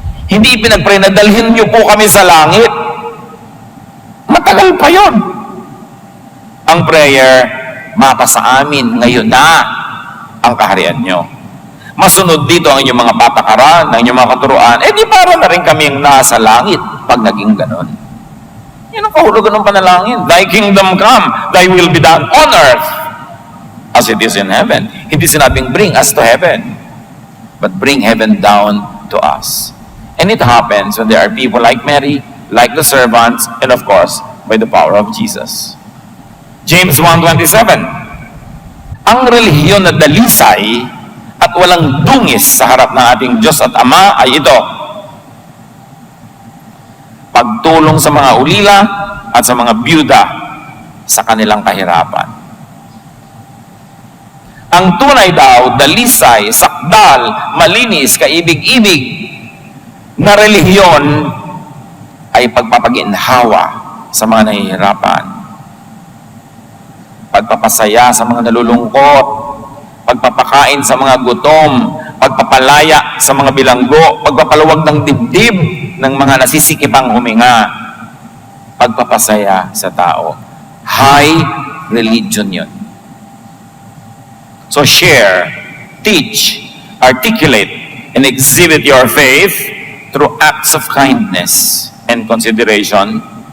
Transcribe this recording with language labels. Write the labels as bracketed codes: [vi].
[tl] Hindi pinagpray na dalhin niyo po kami sa langit. Matagal pa yun. Ang prayer, mapa sa amin ngayon na ang kaharian nyo. Masunod dito ang inyong mga patakaran, ang inyong mga katuruan, di para na rin kaming nasa langit pag naging ganon. Yan ang kahulugan ng panalangin. [en] Thy kingdom come, thy will be done on earth as it is in heaven. [tl] Hindi sinabing [en] bring us to heaven, but bring heaven down to us. And it happens when there are people like Mary, like the servants, and of course, by the power of Jesus. James 1:27. [tl] Ang relihiyon na dalisay at walang dungis sa harap ng ating Diyos at Ama ay ito: pagtulong sa mga ulila at sa mga byuda sa kanilang kahirapan. Ang tunay daw, dalisay, sakdal, malinis, kaibig-ibig na relihiyon ay pagpapaginhawa sa mga nahihirapan, pagpapasaya sa mga nalulungkot, pagpapakain sa mga gutom, pagpapalaya sa mga bilanggo, pagpapaluwag ng dibdib ng mga nasisikipang huminga, pagpapasaya sa tao. [en] High religion yun. So share, teach, articulate, and exhibit your faith through acts of kindness and consideration